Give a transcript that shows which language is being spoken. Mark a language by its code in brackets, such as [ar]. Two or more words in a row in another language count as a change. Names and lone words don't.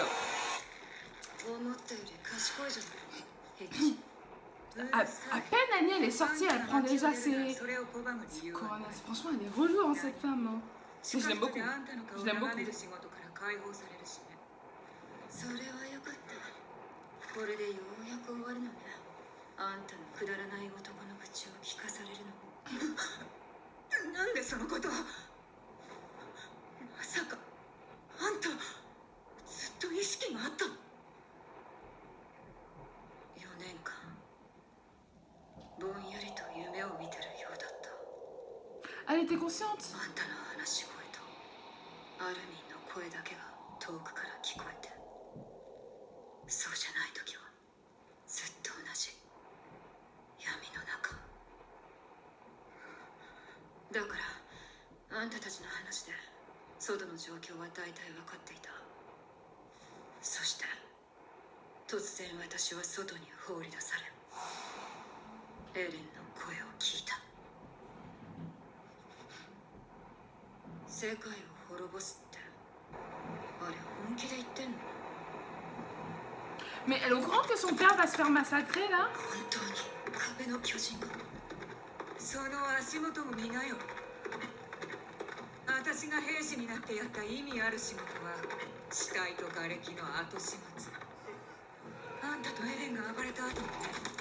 [ja] 思ったより賢いじゃない。ヘッジ。 [fr] À peine Annie elle est sortie, elle prend déjà ses coronas. Franchement, elle est relou hein, cette femme. Hein. Mais je l'aime beaucoup. Je l'aime beaucoup. [ja] それはよかった。これでようやく終わるのね。あんたのくだらない男の口を聞かされるのも。なんでそのことを。まさかあんたずっと意識があったの。4年間ぼんやりと夢を見てるようだった。 [fr] Elle était consciente. [ja] あんたの話し声とアルミンの声だけが遠くから聞こえて、そうじゃない時はずっと同じ闇の中だから、あんたたちの話で外の状況は大体分かっていた。そして突然私は外に放り出され、エレンの声を聞いた。世界を滅ぼすって、あれ本気で言ってんの？ [fr] Mais elle est au courant que son père va se faire massacrer là? [ja] 本当に壁の巨人が。その足元を見なよ。私が兵士になってやった意味ある仕事は死体と瓦礫の後始末。あんたとエレンが暴れた後もね。